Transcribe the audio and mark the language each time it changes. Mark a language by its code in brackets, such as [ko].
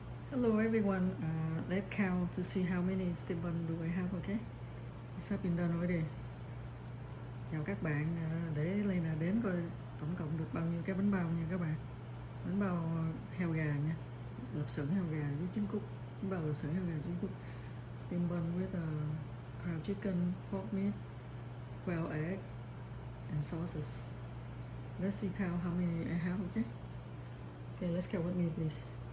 [en] Hello everyone, let's count to see how many steamedbun do I have, okay? It's have been done already. [vi] Chào các bạn, để Lena đếm coi tổng cộng được bao nhiêu cái bánh bao nha các bạn. Bánh bao heo gà nha, lạp xưởng heo gà với trứng cút. Bánh bao lạp xưởng heo gà trứng cút. [en] Steamedbun with ground chicken, pork meat, quail egg and sauces. Let's see count how many I have, okay? Okay, let's count with me please.